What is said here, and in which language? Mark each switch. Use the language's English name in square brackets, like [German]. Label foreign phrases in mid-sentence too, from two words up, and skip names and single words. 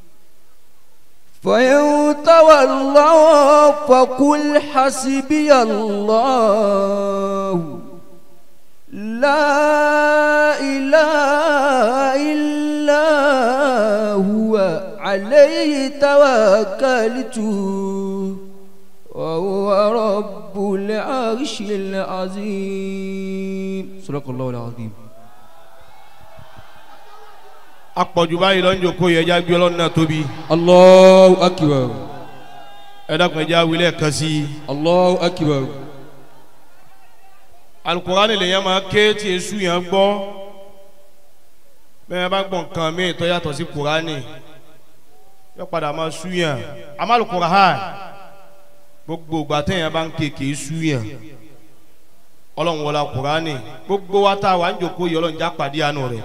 [Arabic] فإن تولوا فقل حسبي الله لا إله إلا هو عليه توكلت وهو رب العرش العظيم. صدق الله العظيم. [Yoruba] Apọ̀jù báyìí lọ ń jókòó yẹ ẹja gbé Ọlọ́run náà tóbi. [Arabic] الله أكبر. [Yoruba] Ẹ dákun ẹja wílẹ̀ kan sí. [Arabic] الله أكبر. [Yoruba] Al-Qur'ani lèyàn máa ké tí èṣù yẹn gbọ́ bẹ́ẹ̀ bá gbọ́ nǹkan míì tó yàtọ̀ sí Kùránì yóò padà máa súyàn àmàlù Kùránì gbogbo ìgbà téèyàn bá ń kéèké súyàn ọlọ́run wọlá Kùránì gbogbo wa tá a wà ń jòkó yìí ọlọ́run já pàdé àánú rẹ̀.